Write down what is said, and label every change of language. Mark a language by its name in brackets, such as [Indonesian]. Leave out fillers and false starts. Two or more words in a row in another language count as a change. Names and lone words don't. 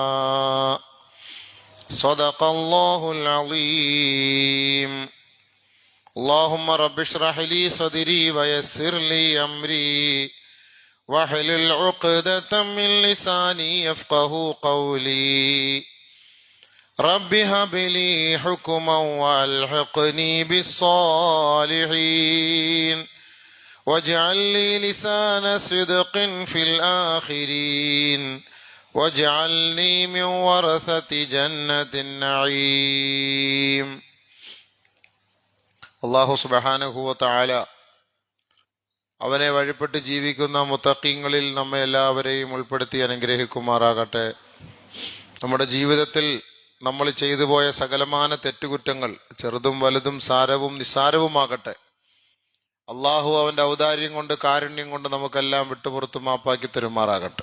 [Arabic] صدق الله العظيم اللهم رب اشرح لي صدري ويسر لي أمري واحلل عقدة من لساني يفقهوا قولي رب هب لي حكما والحقني بالصالحين واجعل لي لسان صدق في الآخرين واجعلني من ورثة جنة النعيم. الله سبحانه وتعالى [Malayalam] അവനെ വഴിപ്പെട്ട് ജീവിക്കുന്ന മുത്തഖീങ്ങളിൽ നമ്മെ എല്ലാവരെയും ഉൾപ്പെടുത്തി അനുഗ്രഹിക്കുമാറാകട്ടെ. നമ്മുടെ ജീവിതത്തിൽ നമ്മൾ ചെയ്തു പോയ സകലമാന തെറ്റുകുറ്റങ്ങൾ ചെറുതും വലുതും സാരവും നിസ്സാരവുമാകട്ടെ, അള്ളാഹു അവൻ്റെ ഔദാര്യം കൊണ്ട് കാരുണ്യം കൊണ്ട് നമുക്കെല്ലാം വിട്ടുപുറത്ത് മാപ്പാക്കി തരുമാറാകട്ടെ.